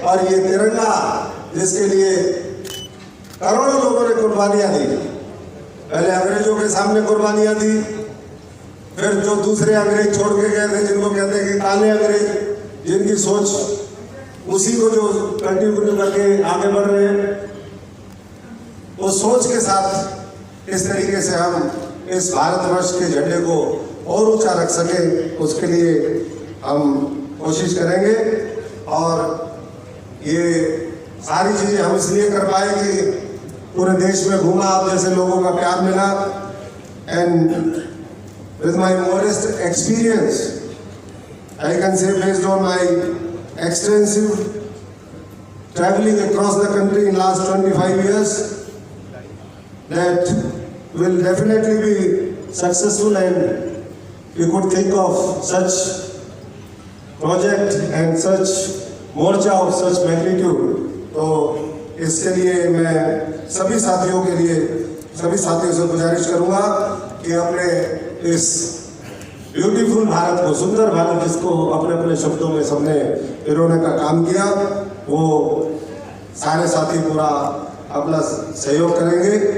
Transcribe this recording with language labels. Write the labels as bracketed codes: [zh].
[hi] और ये तिरंगा जिसके लिए करोड़ों लोगों ने कुर्बानियां दी, पहले अंग्रेजों के सामने कुर्बानियां दी, फिर जो दूसरे अंग्रेज छोड़ के गए थे, जिनको कहते हैं कि काले अंग्रेज, जिनकी सोच उसी को जो कंटिन्यू करके आगे बढ़ रहे हैं, वो सोच के साथ इस तरीके से हम इस भारतवर्ष के झंडे को और ऊंचा रख सके, उसके लिए हम कोशिश करेंगे। और ये सारी चीजें हम इसलिए कर पाए कि पूरे देश में घूमा, आप जैसे लोगों का प्यार मिला, [en] And with my modest experience I can say based on my extensive traveling across the country in last 25 years that will definitely be successful, and we could think of such project and such morcha of such magnitude। [hi] तो इसके लिए मैं सभी साथियों से गुजारिश करूंगा कि अपने इस ब्यूटीफुल भारत को, सुंदर भारत जिसको अपने अपने शब्दों में सबने पिरोने का काम किया, वो सारे साथी पूरा अपना सहयोग करेंगे।